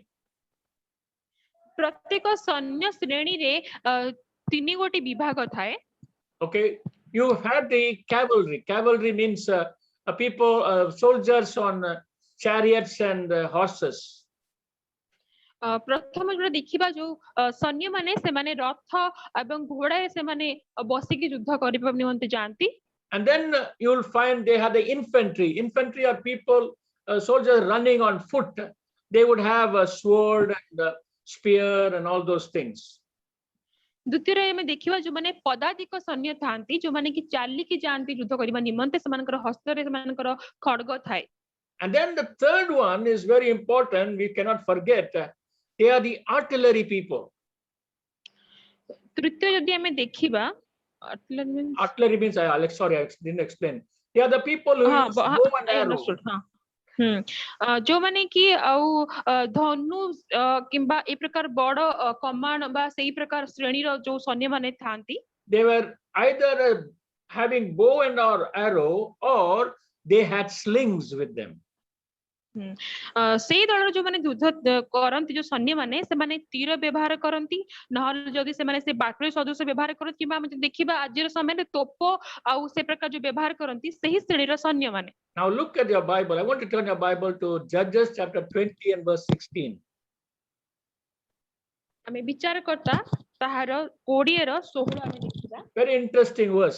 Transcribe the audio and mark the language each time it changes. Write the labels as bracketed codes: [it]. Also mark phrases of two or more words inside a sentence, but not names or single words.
[or] ପ୍ରତ୍ୟେକ ସୈନ୍ୟ ଶ୍ରେଣୀରେ ତିନି ଗୋଟି ବିଭାଗ ଥାଏ। [en] Okay, you had the cavalry. Cavalry means people, soldiers on chariots and horses. [or] ପ୍ରଥମ ଯୋଉଟା ଦେଖିବା ଯୋଉ ସୈନ୍ୟ ମାନେ ସେମାନେ ରଥ ଏବଂ ଘୋଡାରେ ସେମାନେ ବସିକି ଯୁଦ୍ଧ କରିବା ନିମନ୍ତେ ଯାଆନ୍ତି। [en] And then you'll find they had the infantry. Infantry are people, soldiers running on foot. They would have a sword and a spear and all those things. [or] ଦ୍ୱିତୀୟରେ ଆମେ ଦେଖିବା ଯୋଉମାନେ ପଦାତିକ ସୈନ୍ୟ ଥାଆନ୍ତି, ଯୋଉମାନେ କି ଚାଲିକି ଯାଆନ୍ତି ଯୁଦ୍ଧ କରିବା ନିମନ୍ତେ, ସେମାନଙ୍କର ହସ୍ତରେ ସେମାନଙ୍କର ଖଡଗ ଥାଏ। [en] And then the third one is very important, we cannot forget. They are the artillery people. [or] ତୃତୀୟ ଯଦି ଆମେ ଦେଖିବା, [en] artillery means Alex, sorry, I didn't explain. They are the people who use bow and arrow. [or] ଯୋଉମାନେ କି ଆଉ ଧନୁ କିମ୍ବା ଏ ପ୍ରକାର ବଡ କମାଣ ବା ସେଇ ପ୍ରକାର ଶ୍ରେଣୀର ଯୋଉ ସୈନ୍ୟ ମାନେ ଥାଆନ୍ତି, [en] they were either having bow and or arrow, or they had slings with them. [or] ସେଇ ଦଳର ଯୋଉମାନେ ଯୁଦ୍ଧ କରନ୍ତି ଯୋଉ ସୈନ୍ୟ ମାନେ, ସେମାନେ ତୀର ବ୍ୟବହାର କରନ୍ତି, ନହେଲେ ଯଦି ସେମାନେ ସେ ବାଟୁଳି ସଦୃଶ ବ୍ୟବହାର କରନ୍ତି, କିମ୍ବା ଆମେ ଯଦି ଦେଖିବା ଆଜିର ସମୟରେ ତୋପ ଆଉ ସେ ପ୍ରକାର ଯୋଉ ବ୍ୟବହାର କରନ୍ତି ସେହି ଶ୍ରେଣୀର ସୈନ୍ୟ ମାନେ। [en] Now look at your Bible. I want to turn your Bible to Judges chapter 20 and verse 16. [or] ଆମେ ବିଚାରକର୍ତ୍ତା ତାହାର 20 ର 16 ଆମେ ଦେଖିବା। [en] Very interesting verse.